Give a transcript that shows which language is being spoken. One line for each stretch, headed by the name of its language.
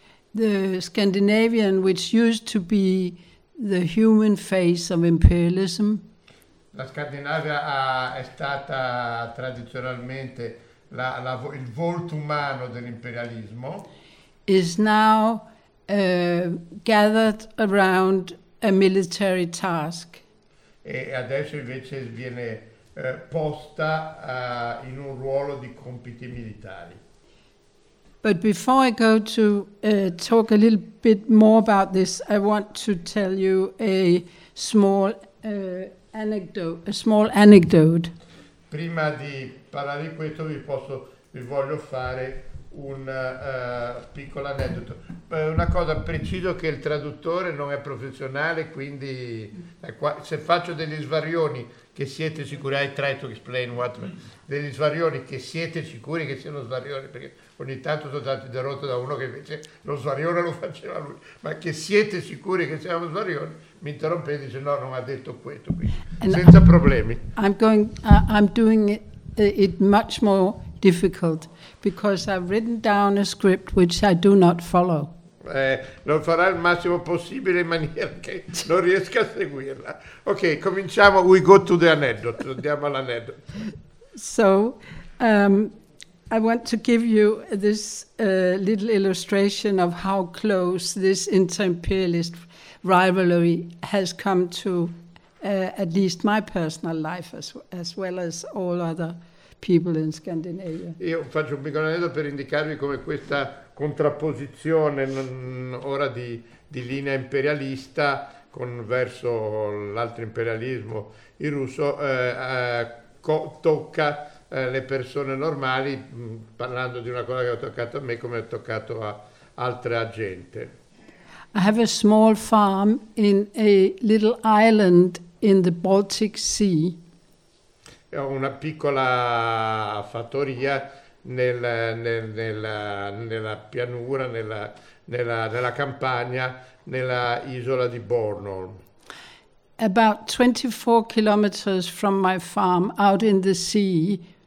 English: The Scandinavian, which used to be the human face of imperialism.
Italian: La Scandinavia è stata tradizionalmente il volto umano dell'imperialismo.
English: Is now gathered around a military task.
Italian: E adesso invece viene posta in un ruolo di compiti militari.
English: But before I go to talk a little bit more about this, I want to tell you a small anecdote.
Italian: Prima di parlare di questo vi voglio fare un piccolo aneddoto. Una cosa, preciso che il traduttore non è professionale, quindi se faccio degli svarioni che siete sicuri,
English: I try to explain what,
Italian: degli svarioni che siete sicuri che siano svarioni, perché ogni tanto sono stato interrotto da uno che invece lo svarione lo faceva lui, ma che siete sicuri che siano svarioni, mi interrompete, dice no, non ha detto questo qui. And senza problemi.
English: I'm doing it much more difficult because I've written down a script which I do not follow.
Italian: Lo farà il massimo possibile in maniera che non riesca a seguirla. Ok, cominciamo.
English: We go to the anecdote.
Italian: Andiamo all'aneddoto.
English: So, I want to give you this little illustration of how close this inter-imperialist rivalry has come to at least my personal life as well as all other people in Scandinavia.
Italian: Io faccio un piccolo aneddoto per indicarvi come questa contrapposizione ora di linea imperialista con verso l'altro imperialismo, il russo, tocca le persone normali, parlando di una cosa che ha toccato a me come ha toccato a altra gente.
English: I have a small farm in a little island in the Baltic Sea.
Italian: Ho una piccola fattoria nella pianura, nella campagna, nella isola di Bornholm.
English: About 24 kilometers from my farm, out in the sea.